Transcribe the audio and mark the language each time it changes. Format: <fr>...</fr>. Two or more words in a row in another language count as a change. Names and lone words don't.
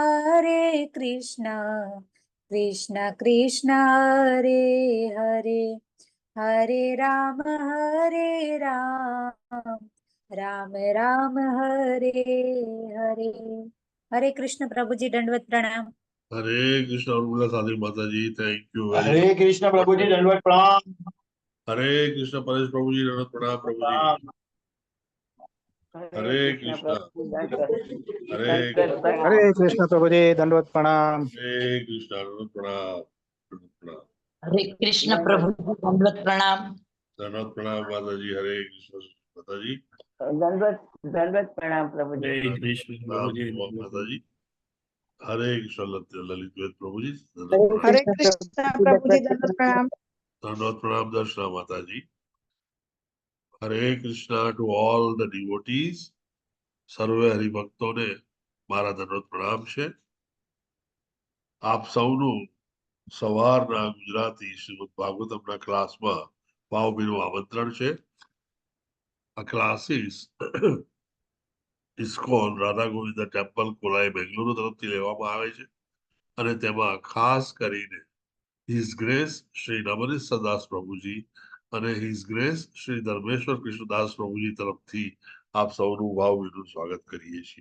<hi>कृष्ण कृष्ण हरे हरे हरे राम राम राम हरे हरे। हरे कृष्ण प्रभु जी, दंडवत प्रणाम। हरे कृष्ण उर्मिला साधी माता जी,</hi> <en>Thank you very</en> <hi>हरे</hi> <en>मच।</en> <hi>कृष्ण प्रभु जी, दंडवत प्रणाम। हरे कृष्ण परेश प्रभु जी, दंडवत प्रणाम प्रभु जी। हरे कृष्ण हरे हरे कृष्ण प्रभु जी, दंडवत प्रणाम। हरे कृष्ण दंडवत प्रणाम दंडवत प्रणाम। हरे कृष्ण प्रभु दंडवत प्रणाम। दंडवत प्रणाम माता जी। हरे कृष्ण माता जी। दंडवत प्रणाम प्रभु जी। हरे कृष्ण प्रभु जी माता जी। हरे कृष्ण ललित वेद प्रभु जी, हरे कृष्ण प्रभु जी, दंडवत प्रणाम। दंडवत प्रणाम दर्शना माता जी। हरे कृष्णा</hi> <en>to all the devotees.</en> <gu>સર્વે હરિભક્તોને મારા દંડવત પ્રણામ છે। આપ સૌનું સવારના ગુજરાતી શ્રીમદ ભાગવતમના ક્લાસમાં ભાવભીનું આમંત્રણ છે। આ ક્લાસીસ ઇસ્કોન રાધા ગોવિંદ ટેમ્પલ કોલાઈ બેંગલુરુ તરફથી લેવામાં આવે છે અને તેમાં ખાસ કરીને</gu> <en>His Grace</en> <gu>શ્રી નવનીત સદાસ પ્રભુજી અને</gu> <en>His Grace</en> <gu>શ્રી ધર્મેશ્વર કૃષ્ણદાસ પ્રભુજી તરફથી આપ સૌનું ભાવભીનું સ્વાગત કરીએ છીએ।</gu>